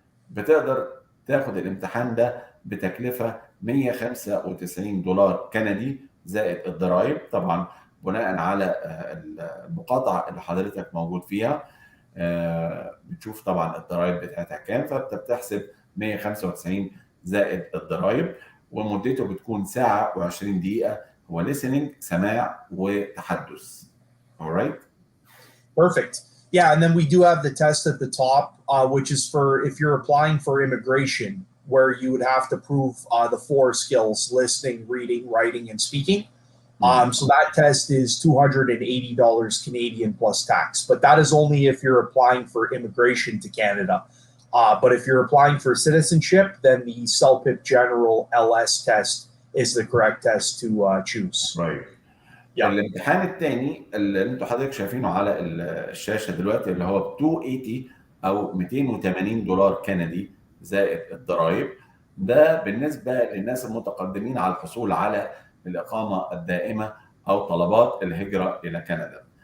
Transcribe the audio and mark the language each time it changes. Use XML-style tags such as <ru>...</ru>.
<ar>بتقدر تاخد الامتحان ده بتكلفة $195 كندي زائد الضرائب، طبعا بناء على المقاطعة اللي حضرتك موجود فيها. بتشوف طبعا الضرائب بتاعتها كام، فانت بتحسب 195 زائد الضرائب، ومدته بتكون ساعة و20 دقيقة. هو listening سماع وتحدث.</ar> <en>All right. Perfect. Yeah, and then we do have the test at the top, which is for if you're applying for immigration, where you would have to prove the 4 skills: listening, reading, writing, and speaking. So that test is $280 Canadian plus tax, but that is only if you're applying for immigration to Canada. But if you're applying for citizenship, then the CELPIP General LS test is the correct test to choose. Right. Yeah.</en> <ar>الامتحان الثاني اللي انتوا حضرتك شايفينه على الشاشه دلوقتي اللي هو ب 280 او $280 كندي زائد الضرائب، ده بالنسبه للناس المتقدمين على الحصول على الإقامة الدائمة أو طلبات الهجرة إلى كندا.</ar>